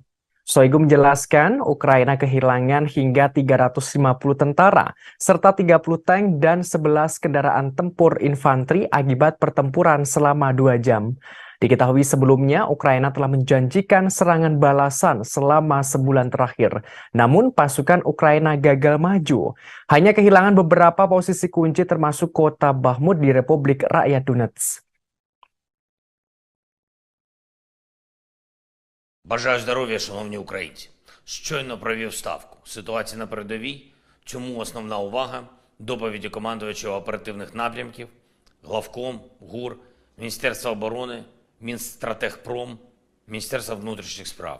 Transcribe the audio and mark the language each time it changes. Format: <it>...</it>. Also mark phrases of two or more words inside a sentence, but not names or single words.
<id>Shoigu menjelaskan Ukraina kehilangan hingga 350 tentara, serta 30 tank dan 11 kendaraan tempur infanteri akibat pertempuran selama 2 jam. Diketahui sebelumnya, Ukraina telah menjanjikan serangan balasan selama sebulan terakhir. Namun, pasukan Ukraina gagal maju. Hanya kehilangan beberapa posisi kunci termasuk kota Bahmut di Republik Rakyat Donetsk.</id> <uk>Бажаю здоров'я, шановні українці. Щойно провів ставку. Ситуація на передовій. Чому основна увага? Доповіді командувача оперативних напрямків, главком, ГУР, Міністерства оборони, Мінстратегпром, Міністерства внутрішніх справ.</uk>